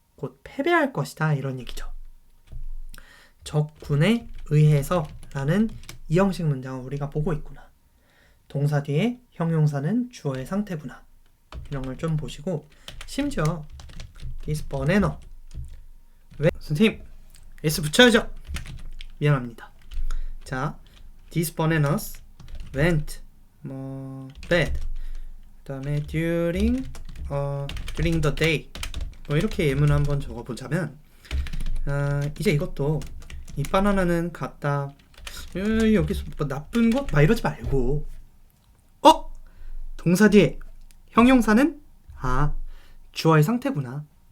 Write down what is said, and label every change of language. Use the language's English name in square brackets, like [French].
[Korean] 곧 패배할 것이다. 이런 얘기죠. 적군에 의해서 라는 이 형식 문장을 우리가 보고 있구나. 동사 뒤에 형용사는 주어의 상태구나. 이런 걸 좀 보시고, 심지어 [English] this banana [Korean] 왜? 선생님 S 붙여야죠. 미안합니다. [English] 자, these bananas went bad. [Korean] 그 다음에 [English] during the day. [Korean] 이렇게 예문을 한번 적어보자면, 이제 이것도 이 바나나는 갔다 여기서 나쁜 것? 막 이러지 말고 동사 뒤에 형용사는 주어의 상태구나.